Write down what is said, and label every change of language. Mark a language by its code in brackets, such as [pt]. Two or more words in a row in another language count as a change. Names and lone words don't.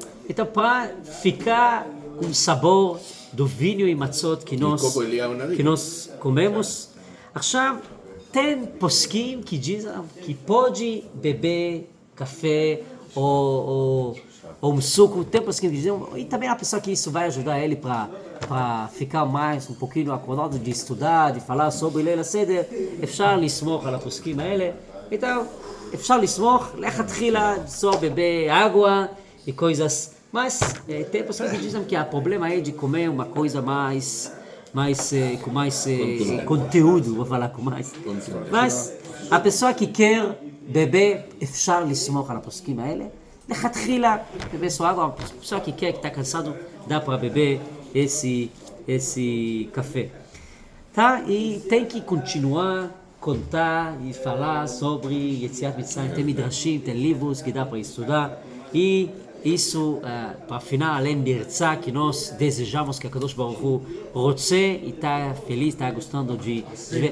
[pt] Então, para ficar com o sabor do vinho e matzot que nós comemos, עכשיו, tem posquim que dizem que pode beber café ou um suco, tem posquim que dizem, e também a pessoa que isso vai ajudar ele para ficar mais um pouquinho acordado de estudar, de falar sobre [he] ליל הסדר, אפשר לסמוך על הפוסקים האלה, [pt] então, [he] אפשר לסמוך, לכתחילה, [pt] só beber água e coisas, mas tem pessoas que dizem que o problema é de comer uma coisa com mais conteúdo, vou falar com mais. Mas a pessoa que quer beber, [he] אפשר לסמוך על הפוסקים האלה, לכתחילה, [pt] beber sua água, a pessoa que quer, que está cansado, dá para beber esse café. Tá? E tem que continuar, contar e falar sobre [he] יציאת מצרים, [pt] tem midrashim, tem livros que dá para estudar, e isso, para final, além de Herzá, que nós desejamos que a [he] הקדוש ברוך הוא [pt] רוצה e está feliz, está gostando de ver.